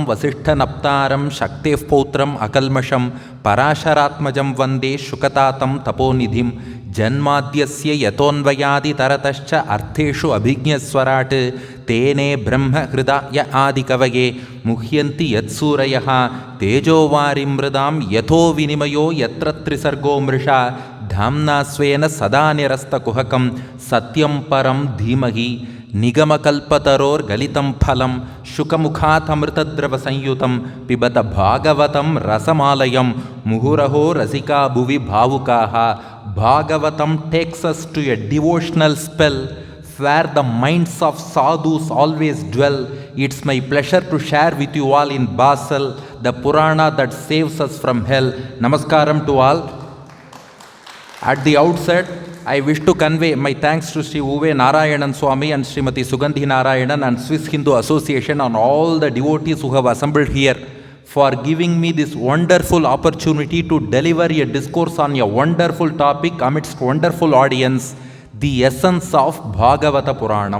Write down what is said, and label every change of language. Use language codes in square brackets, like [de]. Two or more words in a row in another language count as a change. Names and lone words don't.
[sa] ವಸಿಷ್ಠನಪ್ತಾರಂ ಶಕ್ತೇಃ ಪೌತ್ರಂ ಅಕಲ್ಮಷಂ ಪರಾಶರಾತ್ಮಜಂ ವಂದೇ ಶುಕತಾತಂ ತಪೋನಿಧಿಂ ಜನ್ಮಾದ್ಯಸ್ಯ ಯತೋನ್ವಯಾದಿತರತಶ್ಚ ಅರ್ಥೇಷು ಅಭಿಜ್ಞಸ್ವರಾಟ್ ತೇನೇ ಬ್ರಹ್ಮ ಹೃದಯ ಆದಿಕವಯೇ ಮುಹ್ಯಂತಿ ಯತ್ಸೂರಯಃ ತೇಜೋವಾರಿಂ ಮೃದಾಂ ಯಥೋ ವಿನಿಮಯೋ ಯತ್ರ ತ್ರಿಸರ್ಗೋ ಮೃಷಾ ಧಾಮ್ನಾ ಸ್ವೇನ ಸದಾ ನಿರಸ್ತಕುಹಕಂ ಸತ್ಯಂ ಪರಂ ಧೀಮಹಿ ನಿಗಮಕಲ್ಪತರೋರ್ಗಲಿತಂ ಫಲಂ ಶುಕಮುಖಾತಮೃತದ್ರವ ಸಂಯುತಂ ಪಿಬತ ಭಾಗವತಂ ರಸಮಾಲಯಂ ಮುಹುರಹೋ ರಸಿಕಾ ಭುವಿ ಭಾವುಕಾಃ. [en] Bhagavatam takes us to a devotional spell where the minds of sadhus always dwell. It's my pleasure to share with you all in Basel, the Purana that saves us from hell. Namaskaram to all. At the outset, I wish to convey my thanks to Sri Uve Narayanan Swami and Srimati Sugandhi Narayanan and Swiss Hindu Association and all the devotees who have assembled here for giving me this wonderful opportunity to deliver a discourse on a wonderful topic amidst wonderful audience, the essence of Bhagavata Puranam.